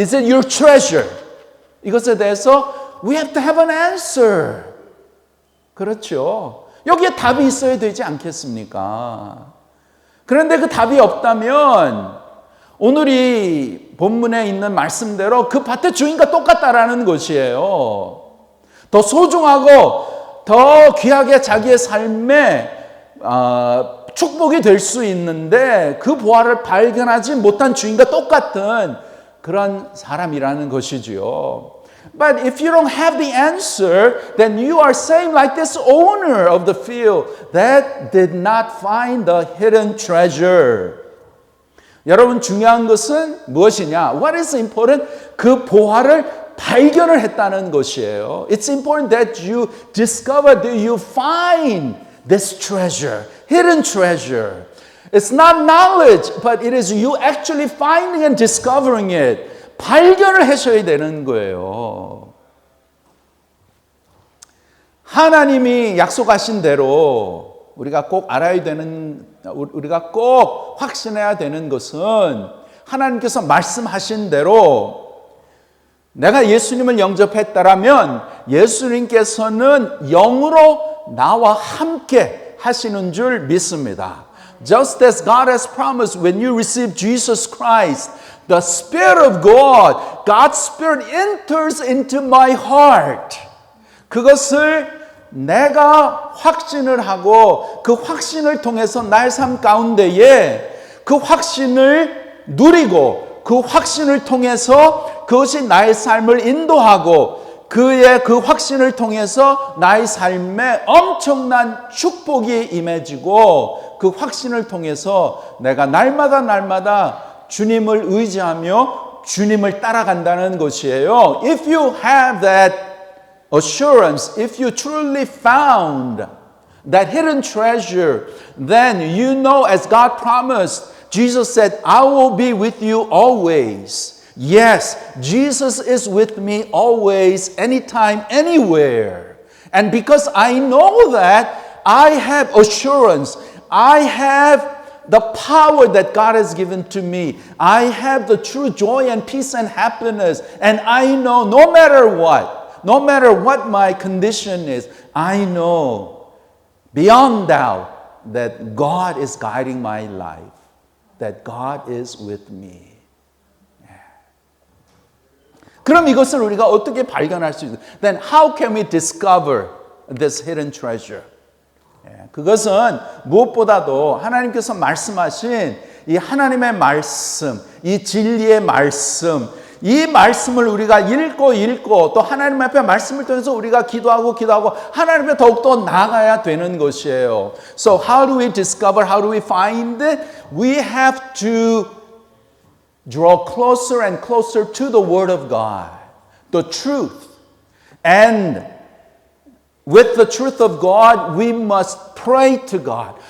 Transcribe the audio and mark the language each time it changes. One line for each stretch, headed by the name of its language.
English: Is it your treasure?
Korean: 이것에 대해서
English: we have to have an answer.
Korean: 그렇죠. 여기에 답이 있어야 되지 않겠습니까? 그런데 그 답이 없다면 오늘 이 본문에 있는 말씀대로 그 밭의 주인과 똑같다라는 것이에요. 더 소중하고 더 귀하게 자기의 삶에 축복이 될 수 있는데 그 보화를 발견하지 못한 주인과 똑같은 그런 사람이라는 것이지요.
English: But if you don't have the answer, then you are saying like this owner of the field that did not find the hidden treasure.
Korean: 여러분 중요한 것은 무엇이냐?
English: What is important?
Korean: 그 보화를 발견을 했다는 것이에요.
English: It's important that you discover, that you find this treasure, hidden treasure. It's not knowledge, but it is you actually finding and discovering it.
Korean: 발견을 하셔야 되는 거예요. 하나님이 약속하신 대로 우리가 꼭 알아야 되는, 우리가 꼭 확신해야 되는 것은 하나님께서 말씀하신 대로 내가 예수님을 영접했다라면 예수님께서는 영으로 나와 함께 하시는 줄 믿습니다.
English: Just as God has promised when you receive Jesus Christ, the Spirit of God, God's Spirit enters into my heart.
Korean: 그것을 내가 확신을 하고 그 확신을 통해서 나의 삶 가운데에 그 확신을 누리고 그 확신을 통해서 그것이 나의 삶을 인도하고 그의 그 확신을 통해서 나의 삶에 엄청난 축복이 임해지고 그 확신을 통해서 내가 날마다 주님을 의지하며 주님을 따라간다는 것이에요.
English: If you have that assurance, if you truly found that hidden treasure, then you know as God promised, Jesus said, I will be with you always. Yes, Jesus is with me always, anytime, anywhere. And because I know that, I have assurance. I have the power that God has given to me. I have the true joy and peace and happiness. And I know no matter what my condition is, I know beyond doubt that God is guiding my life, that God is with me.
Korean: 그럼 이것을 우리가 어떻게 발견할 수 있어요?
English: Then how can we discover this hidden treasure?
Korean: 그것은 무엇보다도 하나님께서 말씀하신 이 하나님의 말씀, 이 진리의 말씀, 이 말씀을 우리가 읽고 또 하나님 앞에 말씀을 통해서 우리가 기도하고 하나님 앞에 더욱더 나아가야 되는 것이에요.
English: So how do we discover, how do we find it? We have to draw closer and closer to the Word of God, the truth. And with the truth of God, we must pray to God.